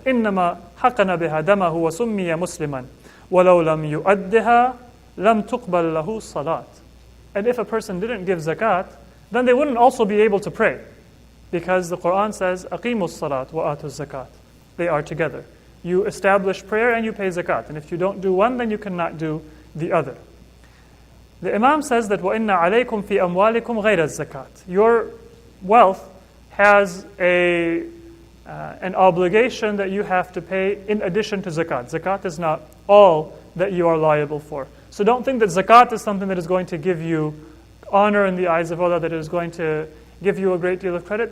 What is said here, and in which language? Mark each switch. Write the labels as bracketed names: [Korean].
[Arabic] إِنَّمَا حَقَنَ بِهَا دَمَهُ وَسُمِّيَ مُسْلِمًا وَلَوْ لَمْ يُؤَدِّهَا لَمْ تُقْبَلْ لَهُ صَلَاةٌ. [English] And if a person didn't give zakat, then they wouldn't also be able to pray. Because the Quran says, [Arabic] أَقِيمُوا الصَّلَاةَ وَآتُوا الزَّكَاةَ. [English] They are together. You establish prayer and you pay zakat. And if you don't do one, then you cannot do the other. The Imam says that [Arabic] وَإِنَّ عَلَيْكُمْ فِي أَمْوَالِكُمْ غَيْرَ الزَّكَاةِ. [English] Your wealth has an obligation that you have to pay in addition to zakat. Zakat is not all that you are liable for. So don't think that zakat is something that is going to give you honor in the eyes of Allah, that it is going to give you a great deal of credit.